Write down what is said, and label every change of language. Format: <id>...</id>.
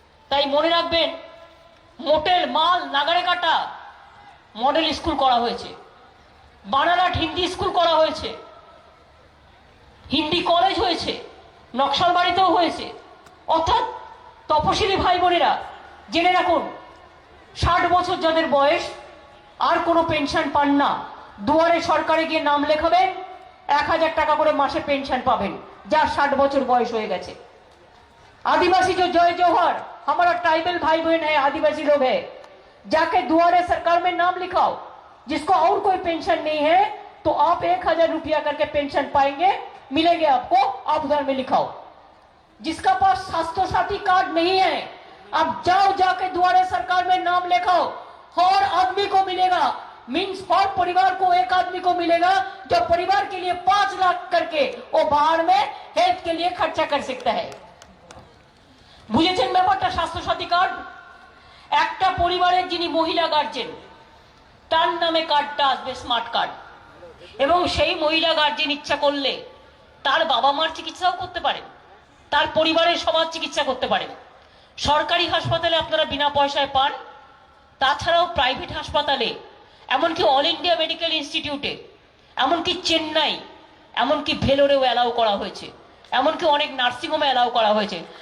<bn>তাই মনে রাখবেন, মোটেল মাল নাগারে কাটা মডেল স্কুল করা হয়েছে, বানারহাট হিন্দি স্কুল করা হয়েছে, হিন্দি কলেজ হয়েছে, নকশালবাড়িতেও হয়েছে। অর্থাৎ তপশিলি ভাই বোনেরা জেনে রাখুন, 60 বছর যাদের বয়স আর কোনো পেনশন পান না, দুয়ারে সরকারে গিয়ে নাম লেখাবেন, 1000 টাকা করে মাসে পেনশন পাবেন, যার 60 বছর বয়স হয়ে গেছে।</bn> <hi>आदिवासी जो जय जौहर, हमारा ट्राइबल भाई बहन है, आदिवासी लोग है, जाके दुआरे सरकार में नाम लिखाओ। जिसको और कोई पेंशन नहीं है तो आप 1000 रुपया करके पेंशन पाएंगे, मिलेंगे आपको, आप उधर में लिखाओ। जिसका पास स्वास्थ्य साथी कार्ड नहीं है, अब जाओ जाके दुआरे सरकार में नाम लिखाओ, हर आदमी को मिलेगा। मीन्स हर परिवार को एक आदमी को मिलेगा जो परिवार के लिए 5 लाख करके वो बाहर में हेल्थ के लिए खर्चा कर सकता है।</hi> <bn>বুঝেছেন ব্যাপারটা? স্বাস্থ্য সাথী কার্ড একটা পরিবারের যিনি মহিলা গার্জেন, তার নামে কার্ডটা আসবে স্মার্ট কার্ড, এবং সেই মহিলা গার্জেন ইচ্ছা করলে তার বাবা মার চিকিৎসাও করতে পারেন, তার পরিবারের সবার চিকিৎসা করতে পারেন। সরকারি হাসপাতালে আপনারা বিনা পয়সায় পান, তাছাড়াও প্রাইভেট হাসপাতালে, এমনকি অল ইন্ডিয়া মেডিকেল ইনস্টিটিউটে, এমনকি চেন্নাই, এমনকি ভেলোরেও অ্যালাউ করা হয়েছে, এমনকি অনেক নার্সিংহোমে অ্যালাউ করা হয়েছে।</bn>